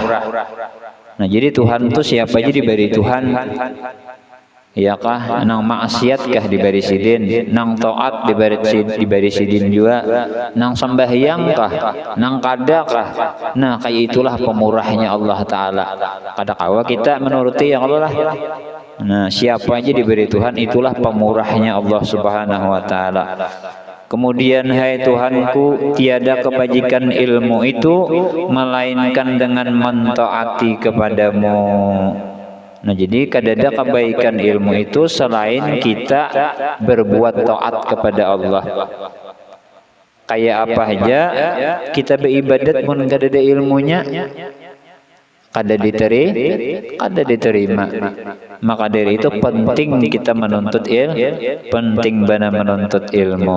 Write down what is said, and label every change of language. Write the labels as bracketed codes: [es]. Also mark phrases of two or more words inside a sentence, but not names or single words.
[bjn] Nah jadi Tuhan itu siapa aja diberi Tuhan ya kah nang maksiat kah diberi sidin nang taat diberi sidin juga nang sembahyang kah nang kada kah. Nah kayak itulah pemurahnya Allah Ta'ala kada kawa kita menuruti yang Allah lah. [id] Nah siapa aja diberi Tuhan itulah pemurahnya Allah [ar] سبحانه وتعالى. [id] Kemudian hai Tuhanku tiada kebajikan ilmu itu melainkan dengan mentaati kepadamu. [bjn] Nah jadi kadada kebaikan ilmu itu selain kita berbuat taat kepada Allah. Kayak apa aja kita beribadat mun kadada ilmunya kada diterima. Maka dari itu penting kita menuntut penting bana menuntut ilmu.